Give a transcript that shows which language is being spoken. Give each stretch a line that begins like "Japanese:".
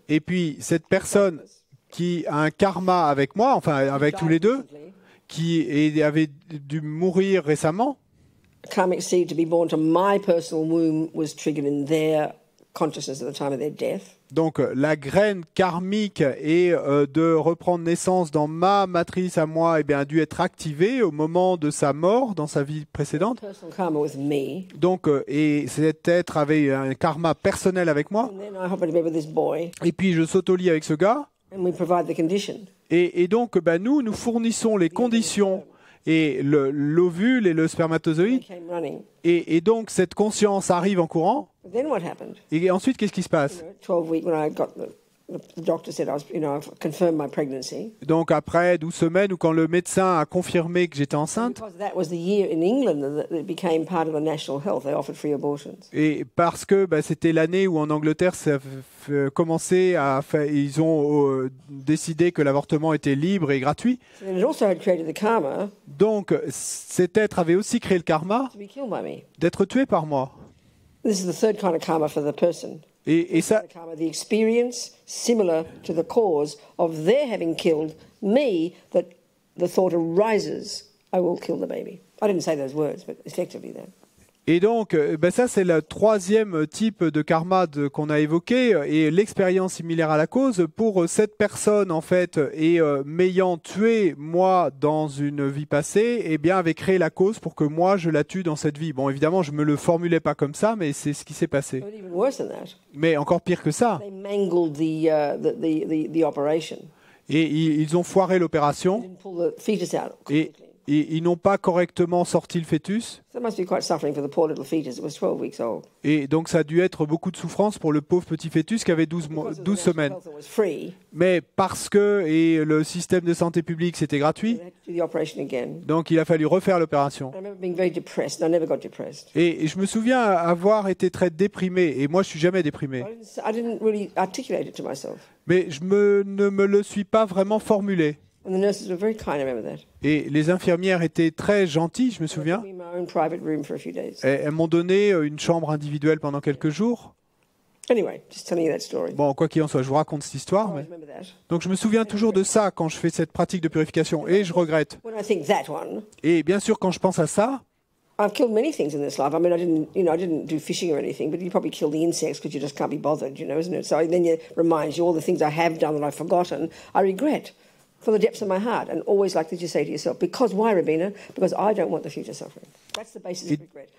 French: et puis cette personne qui a un karma avec moi, enfin avec tous les deux, qui avait dû mourir récemment.
English: A karmic seed to be born to my personal womb was triggered in their consciousness at the time of their death.
French: Donc la graine karmique et de reprendre naissance dans ma matrice à moi a dû être activée au moment de sa mort dans sa vie précédente.
English: Personal karma with me.
French: Donc et cet être avait un karma personnel avec moi.
English: And then I hop into bed with this boy
French: Et puis je saute au lit avec ce gars.
English: and we provide the condition.
French: Et donc nous fournissons les conditions et l'ovule et le spermatozoïde.
English: He came running.
French: Et donc cette conscience arrive en courant.
English: But then what happened?
French: Et ensuite, qu'est-ce qui se passe?
English: 12 weeks when I got the doctor said I've confirmed my pregnancy.
French: Donc après 12 semaines, ou quand le médecin a confirmé que j'étais enceinte,
English: Because that was the year in England that it became part of the national health. They offered free abortions.
French: et parce que c'était l'année où en Angleterre ça commençait à faire, ils ont décidé que l'avortement était libre et gratuit.
English: So then it also had created the karma
French: Donc cet être avait aussi créé le karma
English: to be killed by me.
French: d'être tué par moi.
English: This is the third kind of karma for the person.
French: Et ça,
English: The karma, the experience similar to the cause of their having killed me that the thought arises, I will kill the baby. I didn't say those words, but effectively that.
French: Et donc, ça, c'est le troisième type de karma qu'on a évoqué, et l'expérience similaire à la cause. Pour cette personne, en fait, et m'ayant tué, moi, dans une vie passée, eh bien, avait créé la cause pour que moi, je la tue dans cette vie. Bon, évidemment, je me le formulais pas comme ça, mais c'est ce qui s'est passé.
English: But even worse than that,
French: Mais encore pire que ça.
English: they mangled the operation.
French: Et ils ont foiré l'opération,
English: They didn't pull the fetus out.
French: et ils n'ont pas correctement sorti le fœtus.
English: That must be quite suffering for the poor little fetus. It was 12 weeks old.
French: Et donc, ça a dû être beaucoup de souffrance pour le pauvre petit fœtus qui avait 12
English: Because of the
French: 12
English: national
French: semaines.
English: health that was free,
French: Mais parce que le système de santé publique, c'était gratuit,
English: they had to do the operation again.
French: donc il a fallu refaire l'opération.
English: I remember being very depressed. I never got depressed.
French: Et je me souviens avoir été très déprimé. Et moi, je suis jamais déprimé.
English: I didn't really articulate it to myself.
French: Mais ne me le suis pas vraiment formulé.
English: And the nurses were very kind, I remember that.
French: Et les infirmières étaient très gentilles, je me
English: They
French: souviens.
English: gave me my own private room for a few days.
French: Elles m'ont donné une chambre individuelle pendant quelques jours.
English: Anyway, just telling you that story.
French: Bon, quoi qu'il en soit, je vous raconte cette histoire.
English: I
French: Mais...
English: remember that.
French: Donc je me souviens toujours de ça quand je fais cette pratique de purification. Et je regrette.
English: When I think that one,
French: Et bien sûr, quand je pense à ça,
English: I've killed many things in this life. I mean, I didn't do fishing or anything, but you probably kill the insects because you just can't be bothered, isn't it? So then it reminds you all the things I have done that I've forgotten, I regret from the depths of my heart. And always like that you say to yourself, because why, Rabina? Because I don't want the future suffering. That's the basis of regret.